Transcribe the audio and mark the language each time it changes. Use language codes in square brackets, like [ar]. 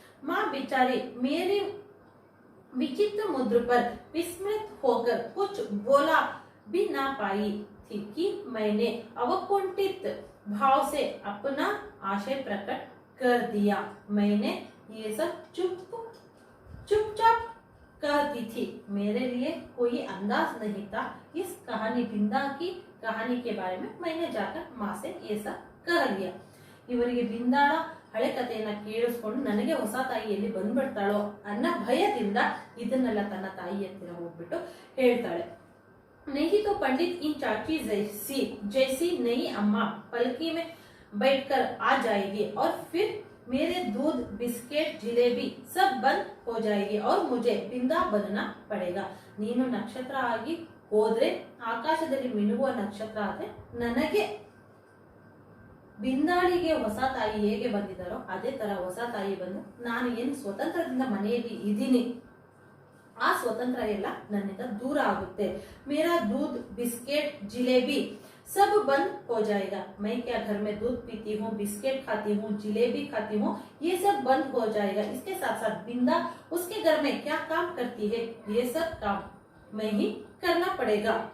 [hi] माँ बेचारी मेरी विचित्र मुद्र पर विस्मित होकर कुछ बोला भी ना पाई थी कि मैंने अवकुंठित भाव से अपना आशय प्रकट कर दिया. मैंने ये सब चुपचाप कहती थी. मेरे लिए कोई अंदाज नहीं था. इस कहानी बिंदा की कहानी के बारे में मैंने जाकर माँ से ये सब कह लिया. [kn] ಇವರಿಗೆ ಬಿಂದಾಳ ಹಳೆ ಕಥೆಯನ್ನ ಕೇಳಿಸ್ಕೊಂಡು ನನಗೆ ಹೊಸ ತಾಯಿ ಎಲ್ಲಿ ಬಂದ್ಬಿಡ್ತಾಳೋ ಅನ್ನೋ ಭಯದಿಂದ ಇದನ್ನೆಲ್ಲ ತನ್ನ ತಾಯಿ ಹತ್ತಿರ ಹೋಗ್ಬಿಟ್ಟು ಹೇಳ್ತಾಳೆ. [hi] नहीं तो पंडित इन चाची जैसी नई अम्मा पलकी में बैठकर आ जाएगी और फिर मेरे दूध बिस्किट जिलेबी सब बंद हो जाएगी और मुझे बिंदा बनना पड़ेगा. [kn] ನೀನು ನಕ್ಷತ್ರ ಆಗಿ ಹೋದ್ರೆ, ಆಕಾಶದಲ್ಲಿ ಮಿನುಗುವ ನಕ್ಷತ್ರ ಆದ್ರೆ, ನನಗೆ ಬಿಂದಾಳಿಗೆ ಹೊಸ ತಾಯಿ ಹೇಗೆ ಬಂದಿದ್ದಾರೋ ಅದೇ ತರ ಹೊಸ ತಾಯಿ ಬಂದು ನಾನು ಏನು ಸ್ವತಂತ್ರದಿಂದ ಮನೆಯಲ್ಲಿ ಇದ್ದೀನಿ ಆ ಸ್ವತಂತ್ರ ಎಲ್ಲ ನನ್ನಿಂದ ದೂರ ಆಗುತ್ತೆ. [hi] मेरा दूध बिस्किट जिलेबी सब बंद हो जाएगा. मैं क्या घर में दूध पीती हूँ, बिस्किट खाती हूँ, जिलेबी खाती हूँ, ये सब बंद हो जाएगा. इसके साथ साथ बिंदा उसके घर में क्या काम करती है, ये सब काम मैं ही करना पड़ेगा.